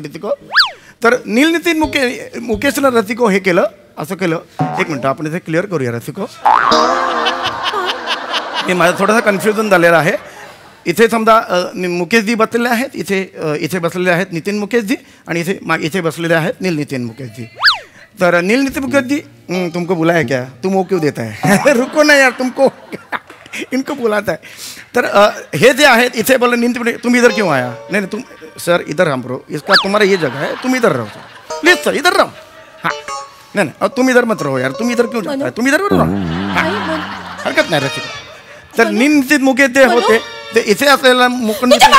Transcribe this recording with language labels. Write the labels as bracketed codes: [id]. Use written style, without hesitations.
[mr] रसिको तर नील नितीन मुकेशला रसिको हे केलं, असं केलं. एक मिनटं आपण इथे क्लिअर करूया. रसिको हे माझं थोडंसं कन्फ्युजन झालेलं आहे. इथे समजा मुकेशजी बसलेले आहेत, इथे बसलेले आहेत नितीन मुकेशजी, आणि इथे बसलेले आहेत नील नितीन मुकेशजी. [hi] तर नील नितीन मुकेशजी तुमको बुलाया क्या, तुम वो क्यों देता है. रुको ना यार, तुमको इनको बुलाता है. [mr] तर हे जे आहेत इथे बोल नील, [hi] तुम इधर क्यों आया. नहीं तुम सर इधर हम रहो, इसका तुम्हारा ये जगह है, तुम इधर रहो प्लीज सर, इधर रहो. हाँ नहीं तुम इधर मत रहो यार, तुम इधर क्यों जाता है, तुम इधर रहो. [mr] हरकत नाही. रसिको तर नील नितीन मुकेश जे होते ते इथे असलेला मुकुंद